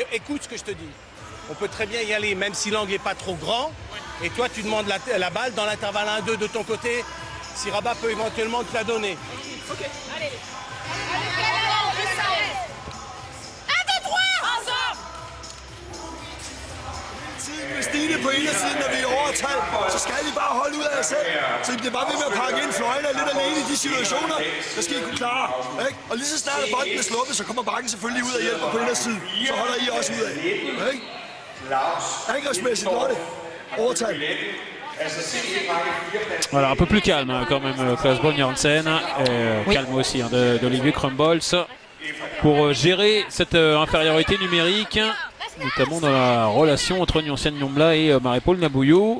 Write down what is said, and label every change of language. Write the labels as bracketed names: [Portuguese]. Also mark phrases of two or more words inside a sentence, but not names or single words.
[French] Écoute ce que je te dis. On peut très bien y aller, même si l'angle n'est pas trop grand. Et toi, tu demandes la balle dans l'intervalle 1-2 de ton côté. Siraba peut éventuellement te la donner. Ok, allez. On fait ça. 1, 2, 3. Ensemble. [Danish] Tiden med Stine på indersiden, når vi er overtal, så skal I bare holde ud af jer selv. Så I bliver bare ved med at pakke ind. Fløjene er lidt alene i de situationer, der skal I kunne klare. Ikke? Og lige så snart at bolden er sluppet, så kommer bakken selvfølgelig ud og hjælper på indersiden. Så holder I også ud af. Ikke? Angrebsmæssigt, Lotte. Overtal. [French] Voilà, un peu plus calme hein, quand même, Klaus Bonn-Jansen. Oui. Calme aussi hein, d'Olivier Crumbolz pour gérer cette infériorité numérique, notamment dans la relation entre Nyoncien Nyombla et Marie-Paule Nabouillou.